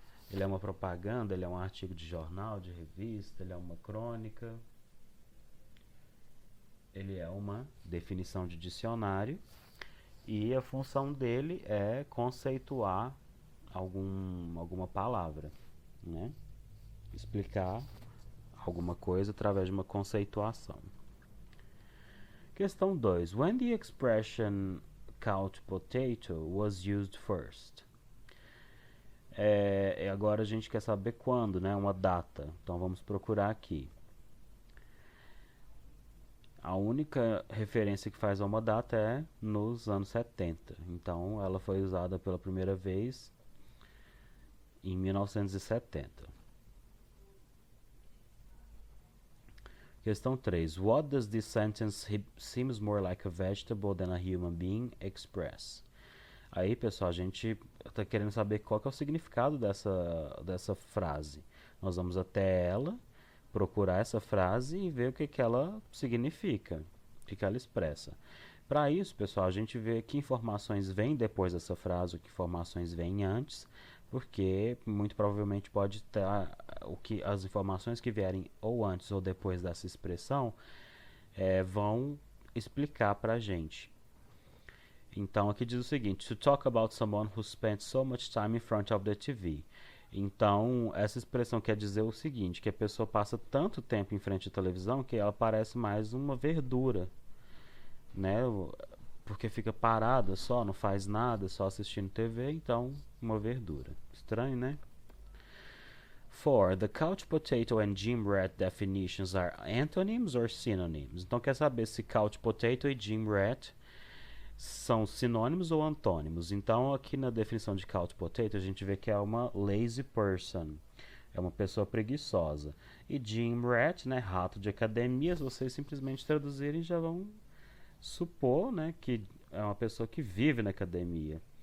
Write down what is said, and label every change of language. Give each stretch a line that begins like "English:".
Portuguese: Ele é uma propaganda, ele é um artigo de jornal, de revista, ele é uma crônica, ele é uma definição de dicionário e a função dele é conceituar alguma palavra, né? Explicar alguma coisa através de uma conceituação. Questão 2.
English: When the expression couch potato was used first?
Portuguese: Agora a gente quer saber quando, né? Uma data. Então vamos procurar aqui. A única referência que faz a uma data é nos anos 70. Então ela foi usada pela primeira vez em 1970. Questão 3.
English: What does this sentence seems more like a vegetable than a human being express?
Portuguese: Aí, pessoal, a gente está querendo saber qual que é o significado dessa frase. Nós vamos até ela, procurar essa frase e ver o que ela significa, o que ela expressa. Para isso, pessoal, a gente vê que informações vêm depois dessa frase, que informações vêm antes, porque muito provavelmente pode estar as informações que vierem ou antes ou depois dessa expressão vão explicar para a gente. Então aqui diz o seguinte:
English: To talk about someone who spent so much time in front of the TV.
Portuguese: Então essa expressão quer dizer o seguinte, que a pessoa passa tanto tempo em frente à televisão que ela parece mais uma verdura, né? Porque fica parada só, não faz nada, só assistindo TV, então uma verdura. Estranho, né? 4.
English: The couch potato and gym rat definitions are antonyms or synonyms?
Portuguese: Então quer saber se couch potato e gym rat são sinônimos ou antônimos. Então aqui na definição de couch potato a gente vê que é uma
English: lazy person,
Portuguese: é uma pessoa preguiçosa. E gym rat, né, rato de academia, se vocês simplesmente traduzirem já vão supor, né, que é uma pessoa que vive na academia.